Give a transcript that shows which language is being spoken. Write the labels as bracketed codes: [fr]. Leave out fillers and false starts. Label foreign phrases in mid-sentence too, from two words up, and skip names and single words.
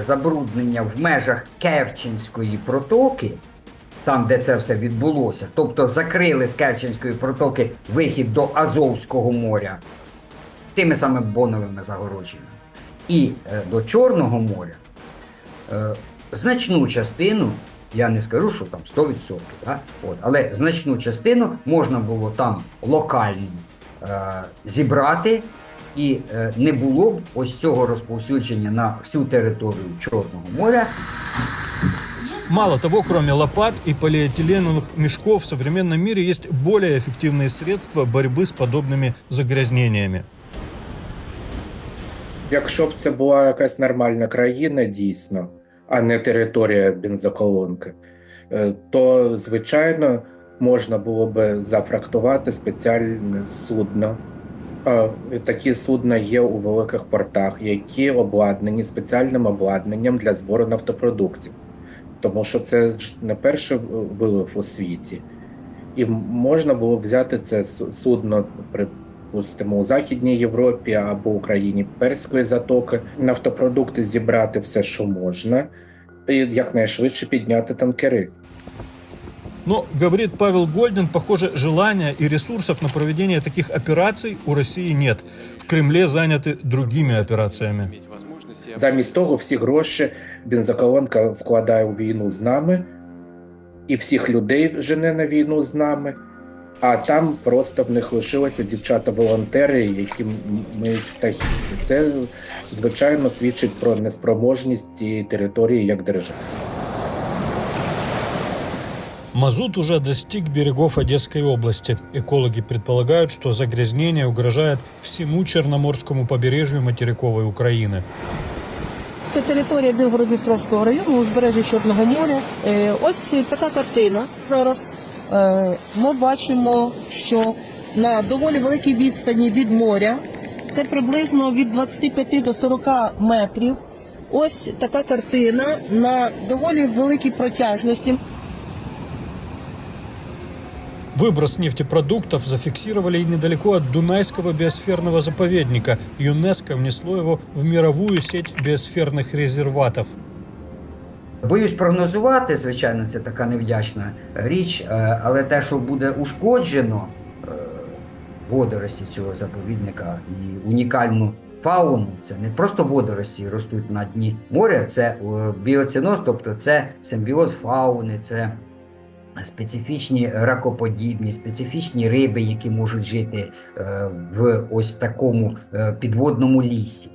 [uk] забруднення в межах Керченської протоки, там, де це все відбулося, тобто закрили з Керченської протоки вихід до Азовського моря тими самими боновими загородженнями, і до Чорного моря, значну частину, я не скажу, що там 100%, да? Але значну частину можна було там локально зібрати, і не було б ось цього розповсюдження на всю територію Чорного моря. [ru] Мало того, кроме лопат и полиэтиленовых мешков, в современном мире есть более эффективные средства борьбы с подобными загрязнениями. [uk] Якщо б це була якась нормальна країна, дійсно, а не територія бензоколонки, то, звичайно, можна було би зафрахтувати спеціальне судно Такі судна є у великих портах, які обладнані спеціальним обладнанням для збору нафтопродуктів. Тому що це ж не перший вилив у світі. І можна було взяти це судно, припустимо, у Західній Європі або Україні Перської затоки, нафтопродукти зібрати все, що можна, і якнайшвидше підняти танкери. [ru] Но, говорит Павел Гольдин, похоже, желания и ресурсов на проведение таких операций у России нет. В Кремле заняты другими операциями. [uk] Замість того всі гроші бензоколонка вкладає у війну з нами, і всіх людей жене на війну з нами, а там просто в них лишилися дівчата-волонтери, які миють птахів. Це, звичайно, свідчить про неспроможність цієї території як держави. [ru] Мазут уже достиг берегов Одесской области. Экологи предполагают, что загрязнение угрожает всему Черноморскому побережью материковой Украины. [uk] Це територія Білгород-Дністровського району, узбережжя Чорного моря. Ось така картина зараз. Ми бачимо, що на доволі великій відстані від моря, це приблизно від 25 до 40 метрів, ось така картина на доволі великій протяжності. [ru] Выброс нефтепродуктов зафиксировали и недалеко от Дунайского биосферного заповедника. ЮНЕСКО внесло его в мировую сеть биосферных резерватов. [uk] Боюсь прогнозувати, звичайно, це така невдячна річ, але те, що буде ушкоджено водорості цього заповідника і унікальну фауну, це не просто водорості ростуть на дні моря, це біоциноз, тобто це симбіоз фауни, це специфічні ракоподібні, специфічні риби, які можуть жити в ось такому підводному лісі.